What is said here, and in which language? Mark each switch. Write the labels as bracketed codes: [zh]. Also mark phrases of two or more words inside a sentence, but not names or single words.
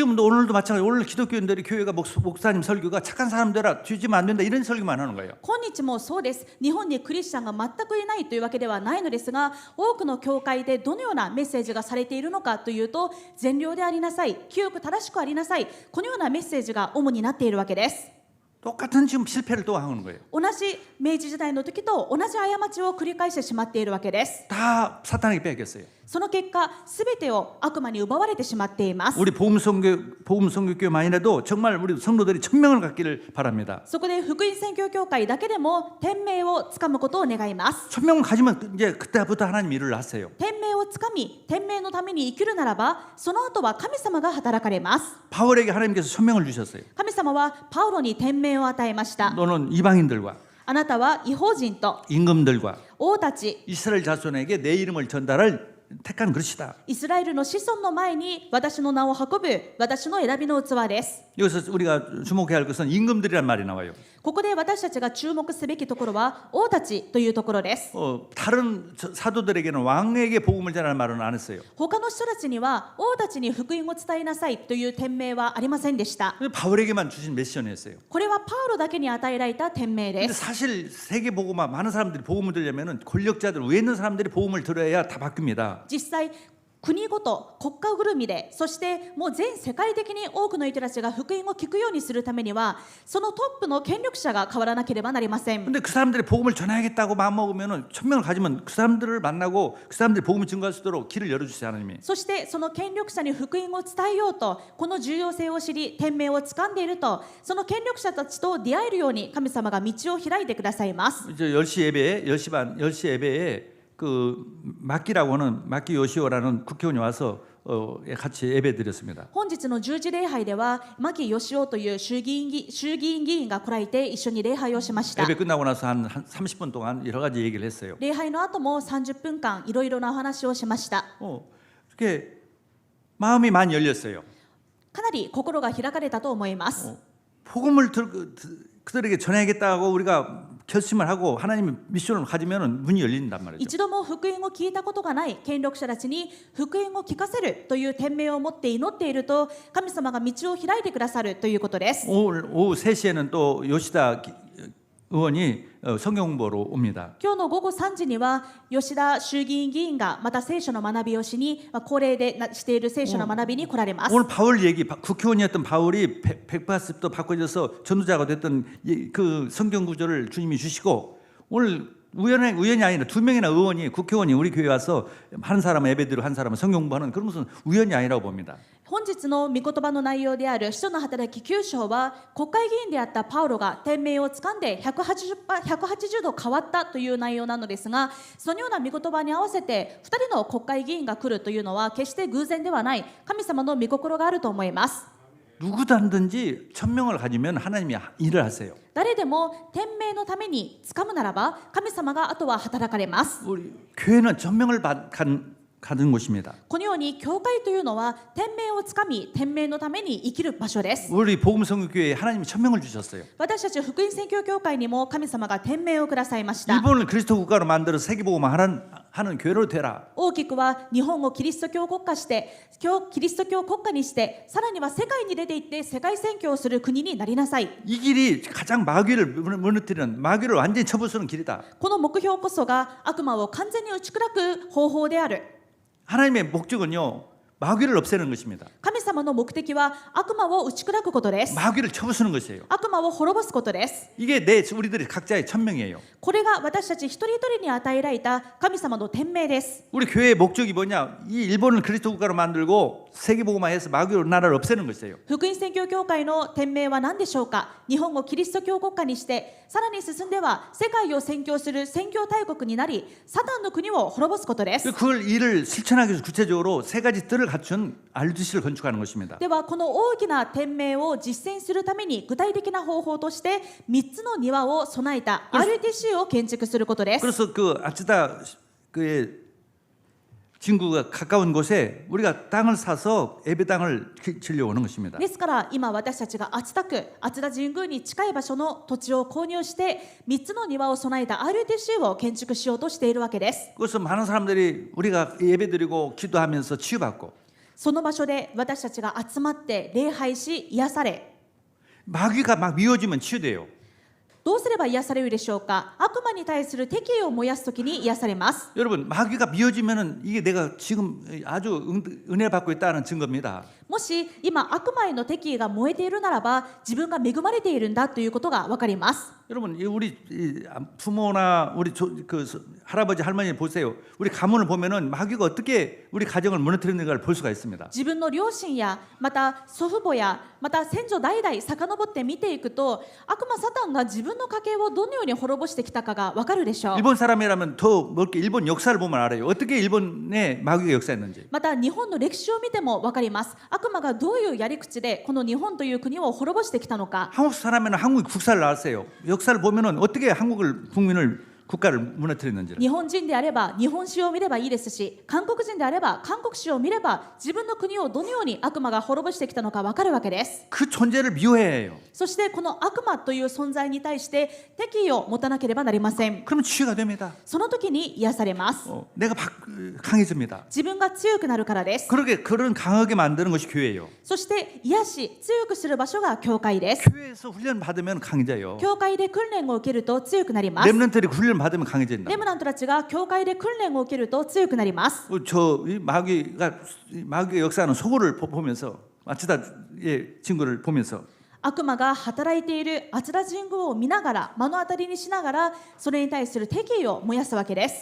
[ko] 지금도 오늘도 마찬가지. 오늘 기독교인들이 교회가 목사님 설교가 착한 사람 되라, 뒤지면 안 된다 이런 설교만 하는 거예요. [ja] 今日もそうです。日本にクリスチャンが全くいないというわけではないのですが、多くの教会でどのようなメッセージがされているのかというと、善良でありなさい、清く正しくありなさい、このようなメッセージが主になっているわけです。 [ko] 똑같은 지금 실패를 또 하는 거예요. [ja] 同じ明治時代の時と同じ過ちを繰り返してしまっているわけです。 [ko] 다 사탄에게 뺏겼어요. [ja] その結果、すべてを悪魔に奪われてしまっています。 [ko] 우리 복음선교교만이라도 정말 우리 성도들이 천명을 갖기를 바랍니다. [ja] そこで福音宣教協会だけでも天命をつかむことを願います。 [ko] 천명을 가지면 이제 그때부터 하나님 일을 하세요. [ja] 天命をつかみ、天命のために生きるならば、その後は神様が働かれます。 [ko] 바울에게 하나님께서 천명을 주셨어요. [ja] 神様はパウロに天命を与えました。 [ko] 너는 이방인들과 [ja] あなたは異邦人と [ko] 임금들과 [ja] 王たち、 [ko] 이스라엘 자손에게 내 이름을 전달할 택한 그릇이다. [ja] イスラエルの子孫の前に私の名を運ぶ私の選びの器です。 [ko] 여기서 우리가 주목해야 할 것은 임금들이란 말이 나와요. [ja] ここで私たちが注目すべきところは王たちというところです。 [ko] 다른 사도들에게는 왕에게 복음을 전하는 말은 안 했어요. [ja] 他の人たちには王たちに福音を伝えなさいという天命はありませんでした。 [ko] 바울에게만 주신 메시언이었어요. [ja] これはパウロだけに与えられた天命で [ko] 근데 [ja] す。 [ko] 사실 세계 복음화 많은 사람들이 복음을 들려면은 권력자들 위에 있는 사람들이 복음을 들어야 다 바뀝니다. [ja] 実際国ごと国家ぐるみで、そしてもう全世界的に多くの人たちが福音を聞くようにするためには、そのトップの権力者が変わらなければなりません。 [ko] 근데 그 사람들이 복음을 전해야겠다고 마음먹으면은 천명을 가지면 그 사람들을 만나고 그 사람들이 복음을 증거할 수 있도록 길을 열어주세요 하나님이. [ja] そしてその権力者に福音を伝えようと、この重要性を知り天命を掴んでいると、その権力者たちと出会えるように神様が道を開いてくださいます。 [ko] 이제 10시 예배에 10시 반 10시 예배에 그 마키라고 하는 마키 요시오라는 국회의원이 와서 같이 예배 드렸습니다. [ja] 本日の十字礼拝では牧義夫という衆議院議員が来られて一緒に礼拝をしました。 [ko] 예배 끝나고 나서 한 30분 동안 여러 가지 얘기를 했어요. [ja] 礼拝の後も30分間いろいろなお話をしました。 [ko] 이렇게 마음이 많이 열렸어요. [ja] かなり心が開かれたと思います。 [ko] 복음을 그들에게 전해야겠다고 우리가 결심을 하고 하나님의 미션을 가지면 문이 열린단 말이죠. [ja] 一度も福音を聞いたことがない権力者たちに福音を聞かせるという天命を持って祈っていると、神様が道を開いてくださるということです。 [ko] 오늘 오후 3시에는 또 요시다 의원이 성경 공부로 옵니다. [ja] 今日の午後3時には吉田衆議院議員がまた聖書の学びをしに、恒例でしている聖書の学びに来られます。 [ko] 오늘 바울 얘기, 국회의원이었던 바울이 180도 바꿔져서 전도자가 됐던 그 성경 구절을 주님이 주시고, 오늘 우연이 아니라 2명이나 의원이 국회의원이 우리 교회 와서 한 사람은 예배드리고 한 사람은 성경 공부하는 그런 것은 우연이 아니라고 봅니다. [ja] 本日の御言葉の内容である使徒の働き9章は、国会議員であったパウロが天命をつかんで180度変わったという内容なのですが、そのような御言葉に合わせて2人の国会議員が来るというのは決して偶然ではない、神様の御心があると思います。 [ko] 누구든지 천명을 가지면 하나님이 일을 하세요. [ja] 誰でも天命のために掴むならば、神様があとは働かれます。 [ko] 우리 교회는 천명을 가는 곳입니다. [ja] このように教会というのは天命をつかみ、天命のために生きる場所です。 [ko] 우리 복음성교회에 하나님이 천명을 주셨어요. [ja] 私たち福音宣教協会にも神様が天命をくださいました。 [ko] 일본을 그리스도 국가로 만들어 세계복음을 하는 교회로 되라. [ja] 大きくは日本をキリスト教国家して、キリスト教国家にして、さらには世界に出て行って世界宣教をする国になりなさい。 [ko] 이 길이 가장 마귀를 무너뜨리는, 마귀를 완전히 쳐부수는 길이다. [ja] この目標こそが悪魔を完全に打ち砕く方法である。 [ko] 하나님의 목적은요, 마귀를 없애는 것입니다. [ja] 神様の目的は悪魔を打ち砕くことです。 [ko] 마귀를 쳐부수는 것이에요. [ja] 悪魔を滅ぼすことです。 [ko] 이게 우리들의 각자의 천명이에요. [ja] これが私たち一人一人に与えられた神様の天命です。 [ko] 우리 교회의 목적이 뭐냐? 이 일본을 그리스도 국가로 만들고 세계복음화해서 마귀로 나라를 없애는 것이에요. [ja] 福音宣教協会の店名は何でしょうか。日本をキリスト教国家にして、さらに進んでは世界を宣教する宣教大国になり、サタンの国を滅ぼすことです。 [ko] 그걸 이를 실천하기 위해서 구체적으로 세 가지 뜰을 갖춘 RUTC를 건축하는 것입니다. [ja] ではこの大きな店名を実践するために具体的な方法として3つの庭を備えた RTC を建築することです。 [ko] 그래서 그 아츠다 그의 진구가 가까운 곳에 우리가 땅을 사서 예배 땅을 질려오는 것입니다. [ja] ですから今私たちが熱田区熱田神宮に近い場所の土地を購入して3つの庭を備えた RTC を建築しようとしているわけです。 [ko] 그래서 많은 사람들이 우리가 예배드리고 기도하면서 치유받고 [ja] その場所で私たちが集まって礼拝し癒され [ko] 마귀가 막 미워지면 치유돼요. [ja] どうすれば癒されるでしょうか。悪魔に対する敵意を燃やすときに癒されます。 [ko] 여러분 마귀가 미워지면은 이게 내가 지금 아주 은혜 받고 있다는 증거입니다. [ja] もし今悪魔への敵意が燃えているならば自分が恵まれているんだということが分かります。 [ko] 여러분 우리 부모나 우리 그 할아버지 할머니 보세요. 우리 가문을 보면은 마귀가 어떻게 우리 가정을 무너뜨리는가를 볼 수가 있습니다. [ja] 自分の両親やまた祖父母やまた先祖代々遡って見ていくと悪魔サタンが自分の家系をどのように滅ぼしてきたかが分かるでしょう。 [ko] 일본 사람이라면 더 넓게 일본 역사를 보면 알아요. 어떻게 일본에 마귀가 역사했는지. [ja] また日本の歴史を見ても分かります。悪魔がどういうやり口でこの日本という国を滅ぼしてきたのか。 [ko] 한국 사람이면 한국 국사를 나왔어요. 역사를 보면은 어떻게 한국을 국민을 국가를 무너뜨렸는지를. [ja] 日本人であれば日本史を見ればいいですし、韓国人であれば韓国史を見れば自分の国をどのように悪魔が滅ぼしてきたのか分かるわけです。 [ko] 그 존재를 미워해요. [ja] そしてこの悪魔という存在に対して敵意を持たなければなりません。 [ko] 그러면 치유가 됩니다. [ja] その時に癒されます。 [ko] 내가 강해집니다. [ja] 自分が強くなるからです。 [ko] 그렇게 그런 강하게 만드는 것이 교회예요. [ja] そして癒し強くする場所が教会です。 [ko] 교회에서 훈련 받으면 강해져요. [ja] 教会で訓練を受けると強くなります。 [ko] 렘넌트들이 훈련 받으면 강해진다. [ja] レムナントたちが教会で訓練を受けると強くなります。 [ko] 이 마귀의 역사하는 소고를 보면서 아츠다의 친구를 보면서 [ja] 悪魔が働いている熱田神宮を見ながら目の当たりにしながらそれに対する敵意を燃やすわけです。